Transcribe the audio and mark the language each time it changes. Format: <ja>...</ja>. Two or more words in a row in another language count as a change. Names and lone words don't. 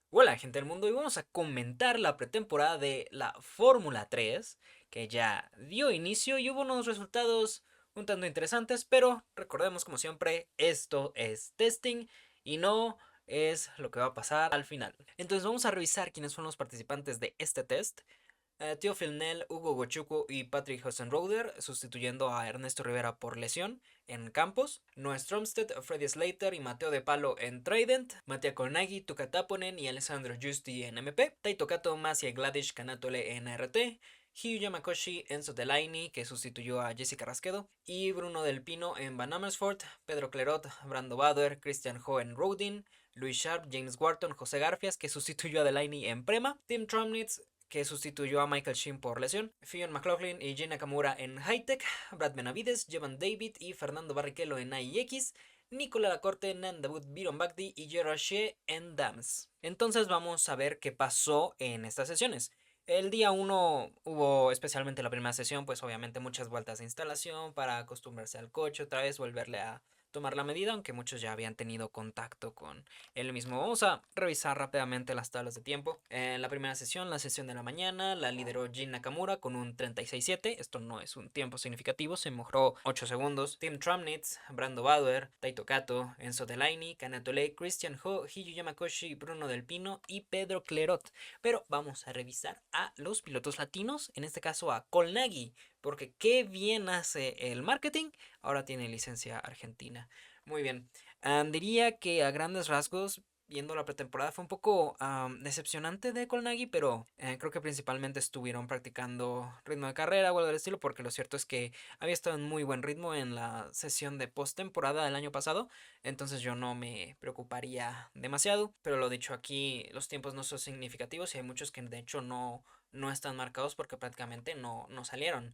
<es>Hola gente del mundo, y vamos a comentar la pretemporada de la Fórmula 3 que ya dio inicio y hubo unos resultados un tanto interesantes, pero recordemos como siempre, esto es testing y no es lo que va a pasar al final. Entonces vamos a revisar quiénes fueron los participantes de este test. Tío Nell, Hugo Gochuku y Patrick Hossenroder, sustituyendo a Ernesto Rivera por lesión en Campos. Noah Stromstedt, Freddy Slater y Mateo de Palo en Trident. Mattia Kolnagi, Tuka Taponen y Alessandro Giusti en MP. Taito Kato, Masia Gladish Kanatole en RT. Hiyu Yamakoshi, Enzo Delaini, que sustituyó a Jessica Rasquedo, y Bruno Del Pino en Van Amersfoort, Pedro Clerot, Brando Bader, Christian Ho en Rodin, Louis Sharp, James Wharton, José Garfias, que sustituyó a Delaini en Prema, Tim Tromnitz, que sustituyó a Michael Sheen por lesión, Fionn McLaughlin y Jin Nakamura en Hightech, Brad Benavides, Jevan David y Fernando Barrichello en AIX, Nicola Lacorte, Nandabut Biron Bagdi y Gerard Shea en Dams. Entonces vamos a ver qué pasó en estas sesiones. El día 1 hubo, especialmente la primera sesión, pues obviamente muchas vueltas de instalación para acostumbrarse al coche, otra vez volverle a tomar la medida, aunque muchos ya habían tenido contacto con él mismo. Vamos a revisar rápidamente las tablas de tiempo. En la primera sesión, la sesión de la mañana, la lideró Jin Nakamura con un 36.7. Esto no es un tiempo significativo, se mejoró 8 segundos. Tim Trumnitz, Brando Bauer, Taito Kato, Enzo Delaini, Kanatole, Christian Ho, Hiyu Yamakoshi, Bruno Del Pino y Pedro Clerot. Pero vamos a revisar a los pilotos latinos, en este caso a Kolnagi, porque qué bien hace el marketing, ahora tiene licencia argentina. Muy bien, diría que a grandes rasgos, viendo la pretemporada, fue un poco decepcionante de Kolnagi, pero creo que principalmente estuvieron practicando ritmo de carrera o algo del estilo, porque lo cierto es que había estado en muy buen ritmo en la sesión de postemporada del año pasado, entonces yo no me preocuparía demasiado, pero lo dicho, aquí los tiempos no son significativos y hay muchos que de hecho no están marcados porque prácticamente no salieron.</es>